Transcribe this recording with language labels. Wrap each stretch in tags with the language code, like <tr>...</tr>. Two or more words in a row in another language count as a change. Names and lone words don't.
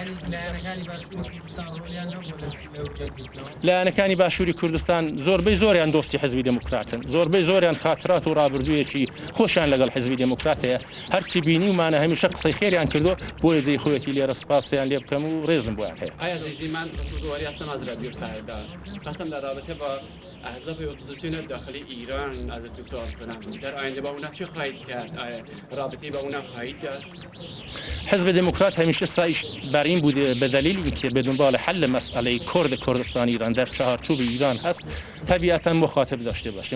<ckb>لایەنەکانی باشووری کوردستان زۆربەی زۆریان دۆستی حزبی دموکراتن، زۆربەی زۆریان خاترات و ڕابردوویەکی خۆشیان لەگەڵ حزبی دموکرات هەیە. هەرچی بینی ومانە هەمیشە قسەی خێریان کردو بۆیە جێی خۆیەتی لێرە سپاسیان لێ بکەم و ڕێزم بۆیان هەیە.</ckb> <fa>آیا عزیزی من دوباره هستم از رادیو فردا قسم در رابطه با احزاب اپوزیسیون داخلی ایران ازتون سوال کنم در آینده با اونها چه خواهید کرد؟ رابطه با اونها خواهید داشت؟ حزب دموکرات همیشه سعیش بر این بوده به دلیل اینکه به دنبال حل مسئله کردستان ایران در چهارچوب ایران هست طبیعتا مخاطب داشته باشه.</fa>